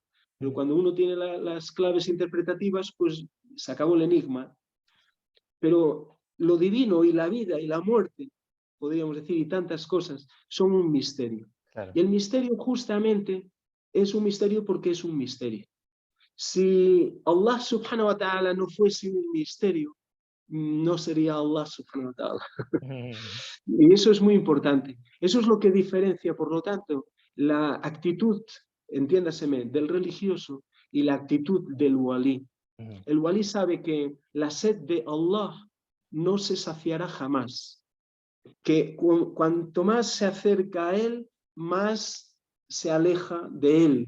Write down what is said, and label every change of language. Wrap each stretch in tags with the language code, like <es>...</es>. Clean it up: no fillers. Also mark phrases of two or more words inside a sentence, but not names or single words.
<es>Pero cuando uno tiene las claves interpretativas, pues se acabó el enigma. Pero lo divino y la vida y la muerte, podríamos decir, y tantas cosas, son un misterio. Claro. Y el misterio justamente es un misterio porque es un misterio. Si</es> <ar>الله سبحانه وتعالى</ar> <es>no fuese un misterio, no sería</es> <ar>الله سبحانه وتعالى.</ar> <es>Y eso es muy importante. Eso es lo que diferencia, por lo tanto, la actitud, entiéndaseme, del religioso y la actitud del walí. El walí sabe que la sed de Allah no se saciará jamás. Que cuanto más se acerca a él, más se aleja de él.</es>